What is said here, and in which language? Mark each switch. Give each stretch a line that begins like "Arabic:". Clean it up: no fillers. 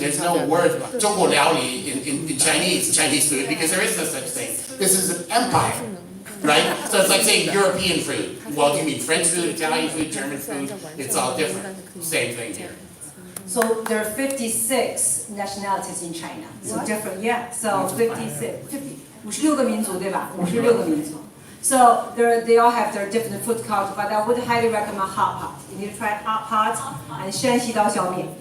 English: There's no word
Chinese: 中国料理
English: in Chinese food because there is no such thing. This is an empire, right? So it's like saying European food. Well, you mean French food, Italian food, German food? It's all different. Same thing here. So there are 56 nationalities in China. So different, yeah. So
Chinese: 56个民族对吧？56个民族。
English: So they all have their different food culture, but I would highly recommend hot pot. You need to try hot pot and 山西刀削面.